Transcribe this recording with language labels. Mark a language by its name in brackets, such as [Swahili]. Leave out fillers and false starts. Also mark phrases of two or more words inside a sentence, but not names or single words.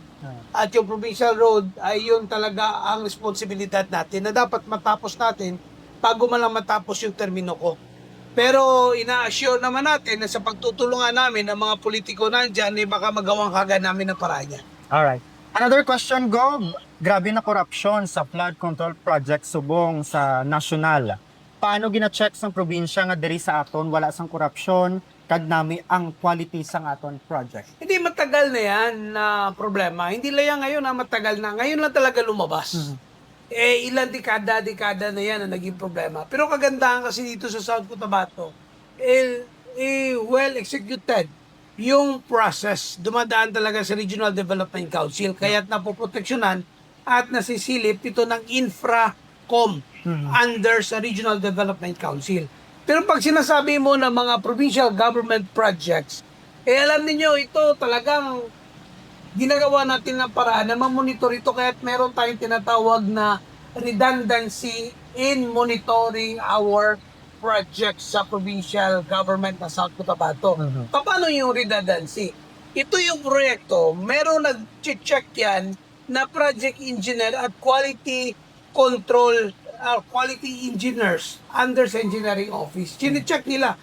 [Filipino] At yung [English] provincial road [Filipino] ay yun talaga ang responsibilidad natin na dapat matapos natin bago man lang matapos yung termino ko. Pero ina-assure naman natin na sa pagtutulungan namin ng mga politiko nandyan, baka magawang kagad namin ang paraan niya. [English] Alright. Another question, [Hiligaynon] Gob. Grabe na korupsyon sa flood control project subong sa nasyonal. Paano gina-check sang probinsya nga diri sa aton wala sang korupsyon kag nami ang quality sang aton project? [Filipino] Hindi matagal na yan na problema. Hindi lang yan ngayon na matagal na. Ngayon lang talaga lumabas. Ilang dekada na yan na naging problema. Pero kagandahan kasi dito sa South Cotabato, [English] well executed [Filipino] yung process. Dumadaan talaga sa Regional Development Council. Kaya't napoproteksyonan at nasisilip ito ng Infracom under sa Regional Development Council. Pero pag sinasabi mo ng mga [English] provincial government projects, [Filipino] alam niyo ito talagang ginagawa natin ng paraan na mamonitor ito kaya't meron tayong tinatawag na [English] redundancy in monitoring our projects [Filipino] sa [English] provincial government [Filipino] na South Cotabato. Paano yung redundancy? Ito yung proyekto, meron nag-check yan na [English] project engineer [Filipino] at [English] quality control quality engineers [Filipino] under sa [English] engineering office. [Filipino] Chine-check nila.